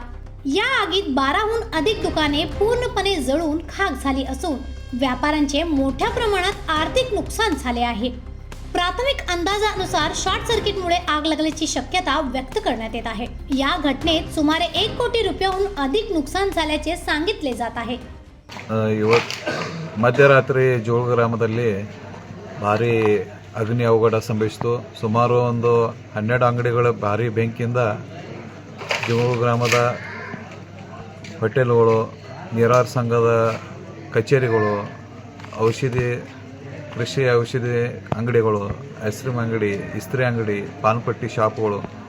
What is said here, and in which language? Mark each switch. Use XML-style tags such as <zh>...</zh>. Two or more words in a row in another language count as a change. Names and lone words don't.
<mr>या आगीत 12हून अधिक दुकाने पूर्णपणे जळून खाक झाली असून व्यापाऱ्यांचे मोठ्या प्रमाणात आर्थिक नुकसान झाले आहे। प्राथमिक अंदाजानुसार शॉर्ट सर्किटमुळे आग लागल्याची शक्यता व्यक्त करण्यात येत आहे। या घटनेत सुमारे 1 कोटी रुपयांहून अधिक नुकसान झाल्याचे सांगितले जात आहे।</mr> <kn>ಮಧ್ಯರಾತ್ರಿ ಜೋಳ ಗ್ರಾಮದಲ್ಲಿ ಭಾರಿ ಅಗ್ನಿ ಅವಘಡ ಸಂಭವಿಸಿತು। ಸುಮಾರು ಒಂದು 12 ಅಂಗಡಿಗಳ ಭಾರಿ ಬೆಂಕಿಯಿಂದ ಜೋಳ ಗ್ರಾಮದ ಹೋಟೆಲ್ಗಳು, ನೀರಾವರ ಸಂಘದ ಕಚೇರಿಗಳು, ಕೃಷಿ ಔಷಧಿ ಅಂಗಡಿಗಳು, ಐಸ್ ಕ್ರೀಮ್ ಅಂಗಡಿ, ಇಸ್ತ್ರಿ ಅಂಗಡಿ, ಪಾನ್ಪಟ್ಟಿ ಶಾಪ್ಗಳು</kn>